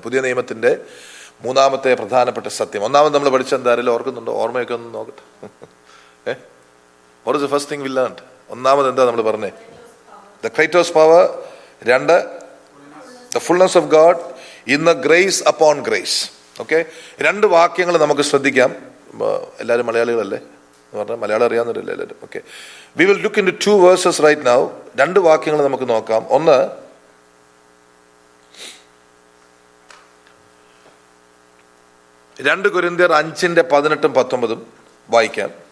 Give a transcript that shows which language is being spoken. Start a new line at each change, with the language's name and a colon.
Malayalam: പുതിയ നിയമത്തിന്റെ മൂന്നാമത്തെ പ്രധാനപ്പെട്ട സത്യം. ഒന്നാമത് നമ്മൾ പഠിച്ച എന്തായാലും ഓർക്കുന്നുണ്ടോ? ഓർമ്മയൊക്കെ ഒന്ന് നോക്കട്ടെ.
English: What is the first thing we learned?
Malayalam: ഒന്നാമത് എന്താ നമ്മൾ പറഞ്ഞേ?
English: The Kratos power.
Malayalam: രണ്ട്,
English: the fullness of God.
Malayalam: ഇന്ന്
English: grace upon grace.
Malayalam: ഓക്കെ, രണ്ട് വാക്യങ്ങൾ നമുക്ക് ശ്രദ്ധിക്കാം. എല്ലാവരും മലയാളികളല്ലേ എന്ന് പറഞ്ഞാൽ മലയാളം അറിയാവുന്നവരല്ലേ എല്ലാവരും?
English: Okay, we will look into two verses right now.
Malayalam: രണ്ട് വാക്യങ്ങൾ നമുക്ക് നോക്കാം. ഒന്ന്, 2 Corinthians 5:18-19 വായിക്കാം.